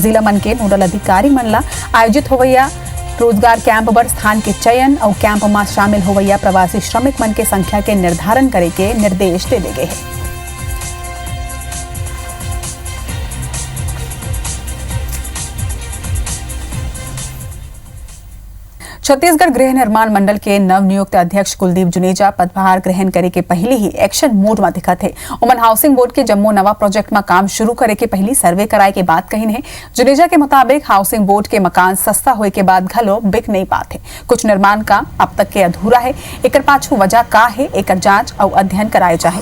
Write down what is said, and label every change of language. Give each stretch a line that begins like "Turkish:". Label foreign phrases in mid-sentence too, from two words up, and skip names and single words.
Chhattisgarhi: जिला मन के नोडल अधिकारी मन ला आयोजित होवैया रोजगार कैंप बर स्थान के चयन और कैंप में शामिल होवैया प्रवासी श्रमिक मन के संख्या के निर्धारण करे के निर्देश दे गए हैं। छत्तीसगढ़ गृह निर्माण मंडल के नवनियुक्त अध्यक्ष कुलदीप जुनेजा पदभार ग्रहण करे के पहले ही एक्शन मोड में दिखा थे। उमन हाउसिंग बोर्ड के जम्मू नवा प्रोजेक्ट में काम शुरू करे के पहली सर्वे कराए के बात कही है। जुनेजा के मुताबिक हाउसिंग बोर्ड के मकान सस्ता होए के बाद घलो बिक नहीं पाते। कुछ निर्माण काम अब तक के अधूरा है। एकर पाछू वजह का है एकर जांच और अध्ययन कराए जाए।